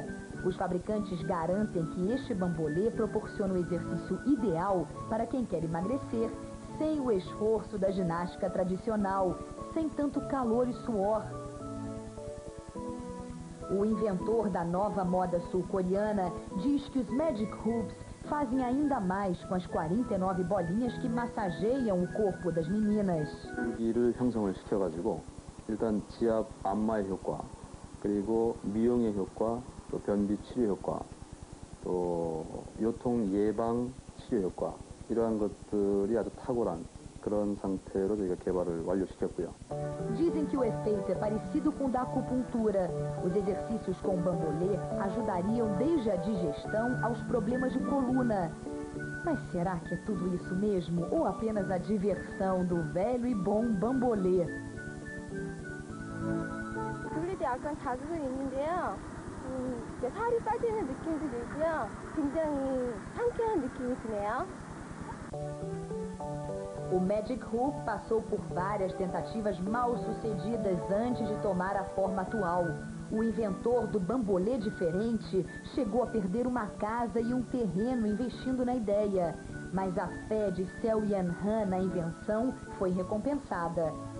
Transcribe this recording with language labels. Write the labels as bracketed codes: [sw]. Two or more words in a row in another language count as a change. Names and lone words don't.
[pt] Os fabricantes garantem que este bambolê proporciona o exercício ideal para quem quer emagrecer, sem o esforço da ginástica tradicional, sem tanto calor e suor. O inventor da nova moda sul-coreana diz que os Magic Hoops fazem ainda mais com as 49 bolinhas que massageiam o corpo das meninas. [ko] 기를 형성을 시켜가지고 일단 지압 안마의 효과, 그리고 미용의 효과, 또 변비 치료 효과, 또 요통 예방 치료 효과, 이러한 것들이 아주 탁월한 그런 상태로 저희가 개발을 완료시켰고요. [pt] Dizem que o efeito é parecido com o da acupuntura. Os exercícios com o bambolê ajudariam desde a digestão aos problemas de coluna. Mas será que é tudo isso mesmo? Ou apenas a diversão do velho e bom bambolê? [ko] 그래도 약간 자극은 있는데요. 살이 빠지는 느낌도 들고요. 굉장히 상쾌한 느낌이 드네요. [pt] O Magic Hoop passou por várias tentativas mal sucedidas antes de tomar a forma atual. O inventor do bambolê diferente chegou a perder uma casa e um terreno investindo na ideia. Mas a fé de Seo Yan-han na invenção foi recompensada.